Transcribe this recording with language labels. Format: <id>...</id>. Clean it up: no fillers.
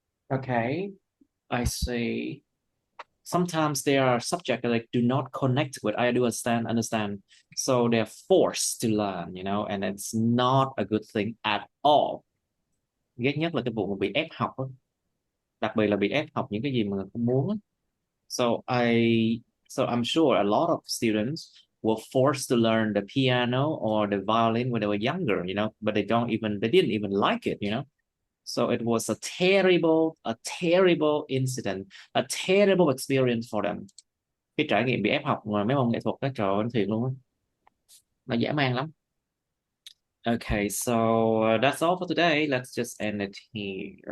<en>Okay, I see. Sometimes there are subjects that like do not connect with. I do understand. So they're forced to learn, and it's not a good thing at all.</en> <vi>Ghét nhất là cái vụ mà bị ép học á. Đặc biệt là bị ép học những cái gì mà mình không muốn á.</vi> <en>So I'm sure a lot of students were forced to learn the piano or the violin when they were younger, but they didn't even like it, So it was a terrible incident, a terrible experience for them.</en> <vi>Cái trải nghiệm bị ép học mà mấy môn nghệ thuật đó, trời ơi, nó thiệt luôn á. Nó dã man lắm.</vi> <en>Okay, so that's all for today. Let's just end it here.</en>